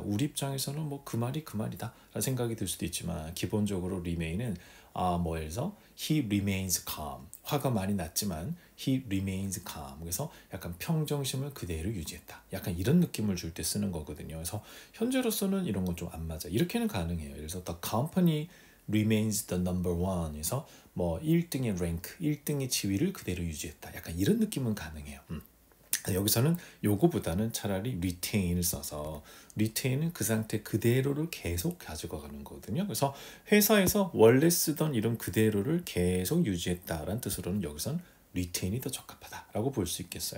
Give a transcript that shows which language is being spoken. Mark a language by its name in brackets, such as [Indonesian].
[Korean] 우리 입장에서는 뭐 그 말이 그 말이다 라는 생각이 들 수도 있지만 기본적으로 remain은 뭐 예를 들어서 [English] he remains calm. [Korean] 화가 많이 났지만 [English] he remains calm. [Korean] 그래서 약간 평정심을 그대로 유지했다. 약간 이런 느낌을 줄 때 쓰는 거거든요. 그래서 현재로서는 이런 건 좀 안 맞아. 이렇게는 가능해요. [English] 그래서 the company remains the number one. [Korean] 에서 뭐 1등의 랭크, 1등의 지위를 그대로 유지했다. 약간 이런 느낌은 가능해요. 여기서는 요거보다는 차라리 retain을 써서 retain은 그 상태 그대로를 계속 가지고 가는 거거든요. 그래서 회사에서 원래 쓰던 이름 그대로를 계속 유지했다라는 뜻으로는 여기선 retain이 더 적합하다라고 볼 수 있겠어요.